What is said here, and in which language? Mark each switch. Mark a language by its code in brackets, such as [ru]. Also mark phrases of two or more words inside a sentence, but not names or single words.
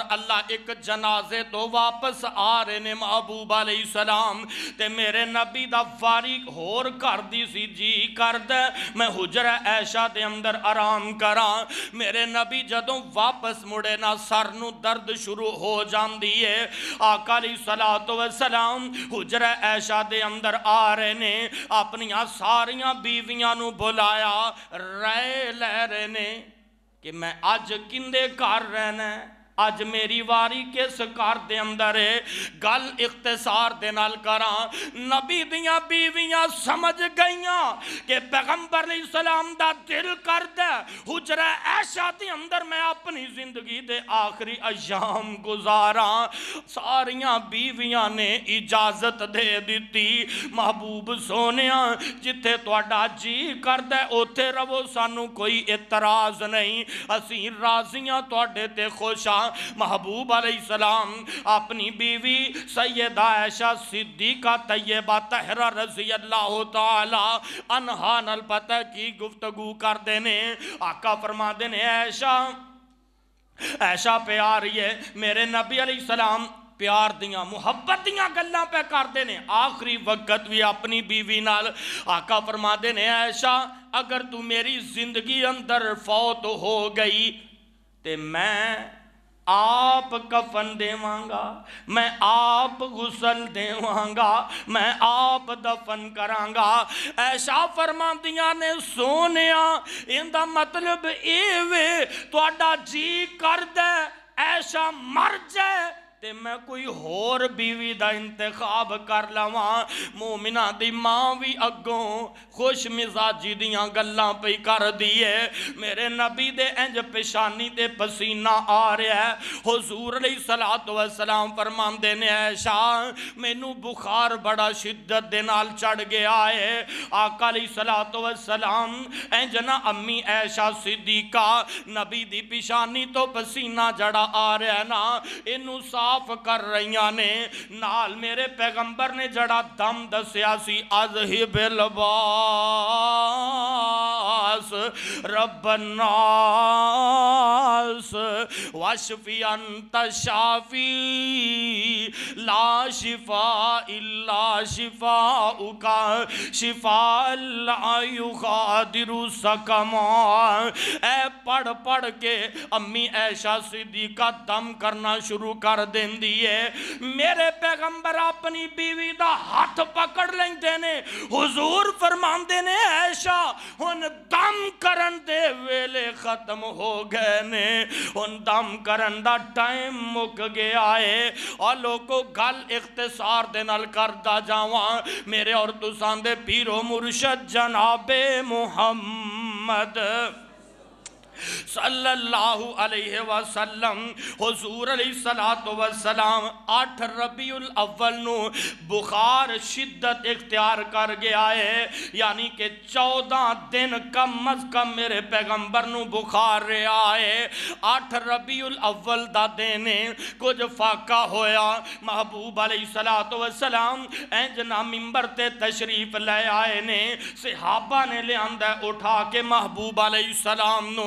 [pa] اللہ ایک جنازے تو واپس آ رہے نے محبوب [ar] علیہ السلام [pa] تے میرے نبی دا فارغ ہور کر دی سی جی کر دے میں حجرہ عائشہ دے اندر آرام کراں میرے نبی جدوں واپس مڑے نا سر نو درد شروع ہو جان دیئے آقا [ar] علیہ السلام [pa] حجرہ عائشہ دے اندر آ رہے نے اپنیاں ساریاں بیویاں نو بلایا رائے لے رہے نے کہ میں آج کندے کار رہنا ہے آج میری واری کس کار دے اندر ہے گل اختصار دے نال کراں نبی دیاں بیویاں سمجھ گئیاں کہ پیغمبر [ar] علیہ السلام [pa] دا دل کر دے حجرہ عائشہ دے اندر میں اپنی زندگی دے آخری ایام گزاراں ساریاں بیویاں نے اجازت دے دیتی محبوب سونیاں جتھے تواڈا جی کر دے اوتھے رہو سانو کوئی اعتراض نہیں اسی راضیاں تواڈے تے خوشاں محبوب [ar] علیہ السلام [pa] اپنی بیوی سیدہ عائشہ صدیقہ طیبہ طاہرہ [ar] رضی اللہ تعالی عنہا [pa] نال پتہ کی گفتگو کر دینے آقا فرما دینے عائشہ پہ آ رہی ہے میرے نبی [ar] علیہ السلام [pa] پیار دیاں محبت دیاں گلاں پہ کر دینے آخری وقت بھی اپنی بیوی نال آقا فرما دینے عائشہ اگر تو میری زندگی اندر فوت ہو گئی تے میں آپ کفن دیوانگا میں آپ غسل دیوانگا میں آپ دفن کرانگا عائشہ فرماندیاں نے سونیا اندہ مطلب ایوے تو اڈا جی کر دے عائشہ مر جائے تے میں کوئی ہور بیوی دا انتخاب کر لواں مومنہ دی ماں بھی اگوں خوش مزاجی دیاں گلاں پہ کر دیئے میرے نبی دے انج پیشانی تے پسینہ آ رہا ہے حضور [ar] علیہ السلام [pa] فرمان دینے عائشہ مینوں بخار بڑا شدت دے نال چڑھ گیا ہے آقا [ar] علیہ السلام [pa] انج نا امی عائشہ صدیقہ نبی دی پیشانی تو پسینہ جڑا آ رہا ہے نا انہوں صاف کر رہیاں نے نال میرے پیغمبر نے جڑا دم دسیا سی اذہب [ar] الباس رب الناس واشفی انت شافی لا شفاء الا شفاءک شفاء لا یغادر سقما [pa] اے پڑھ پڑھ کے امی عائشہ صدیقہ دم کرنا شروع کر دیں دیئے میرے پیغمبر اپنی بیوی دا ہاتھ پکڑ لیں دینے حضور فرمان دینے عائشہ ان دم کرن دے ویلے ختم ہو گئے نے ان دم کرن دا ٹائم مک گیا ہے اور لوگوں گل اختصار دے نال کردہ جاواں میرے اور تسان دے پیر و مرشد جناب محمد [ar] صلی اللہ علیہ وسلم [pa] हुजूर [ar] علیہ الصلاۃ والسلام [pa] 8 ربیع الاول نوں بخار شدت اختیار کر گیا ہے، یعنی کہ 14 دن کم از کم میرے پیغمبر نوں بخار رہا ہے. 8 ربیع الاول دا دن کجھ فاقہ ہویا، محبوب [ar] علیہ الصلاۃ والسلام [pa] انج نا منبر تے تشریف لے آئے نے، صحابہ نے لیاندا اٹھا کے محبوب علیہ السلام نوں.